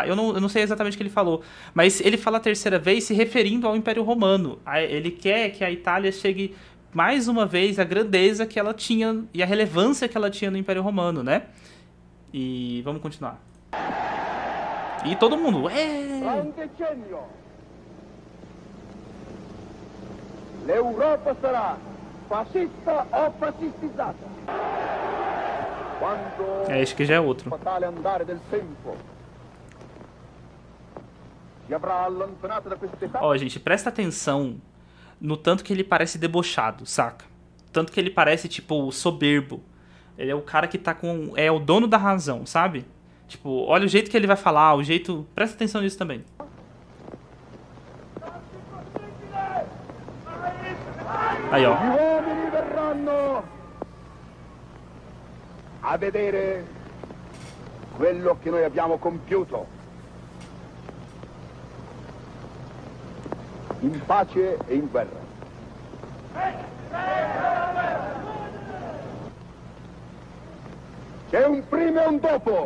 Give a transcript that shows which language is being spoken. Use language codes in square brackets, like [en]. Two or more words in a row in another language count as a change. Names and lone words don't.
[pt] Eu não sei exatamente o que ele falou. Mas ele fala a terceira vez se referindo ao Império Romano. Ele quer que a Itália chegue mais uma vez à grandeza que ela tinha e a relevância que ela tinha no Império Romano, né? E vamos continuar. E todo mundo... [it] L'Europa sarà fascista o fascistizzata. [pt] Acho que já é outro. [it] Fatale andare del tempo si avrà allontanato da questa età. [pt] Ó, gente, presta atenção no tanto que ele parece debochado, saca? Tanto que ele parece, tipo, soberbo. Ele é o cara que tá com... É o dono da razão, sabe? Tipo, olha o jeito que ele vai falar, o jeito... Presta atenção nisso também. Aí, ó. [it] Gli uomini verranno a vedere quello che noi abbiamo compiuto. In pace e in guerra. C'è un prima e un dopo.